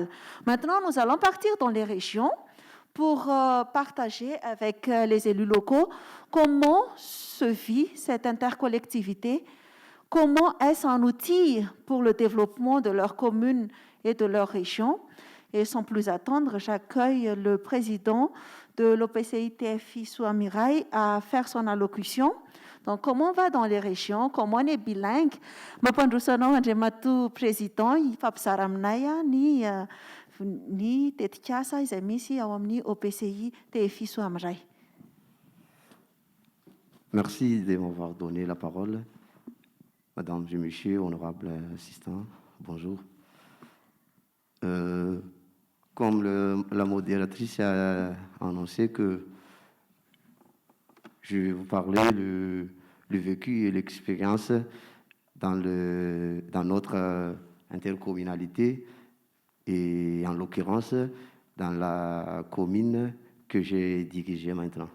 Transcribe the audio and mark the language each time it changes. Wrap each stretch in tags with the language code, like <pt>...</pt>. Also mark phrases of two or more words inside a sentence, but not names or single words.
<fr>Maintenant, nous allons partir dans les régions pour partager avec les élus locaux comment se vit cette intercollectivité, comment est-ce un outil pour le développement de leur commune et de leur région. Et sans plus attendre, j'accueille le président de l'OPCI TFI Souamirai à faire son allocution. Donc, comment on va dans les régions, comment on est bilingue.</fr> <mg>Mampandrosanao Andriamatoa président, ifampizaranay ny tetikasa izay misy ao amin'ny OPCI TFI Souamirai.</mg> <fr>Merci de m'avoir donné la parole. Madame et Monsieur, honorable assistant, bonjour. Comme la modératrice a annoncé que je vais vous parler le vécu et l'expérience dans notre intercommunalité et en l'occurrence dans la commune que j'ai dirigée maintenant.</fr>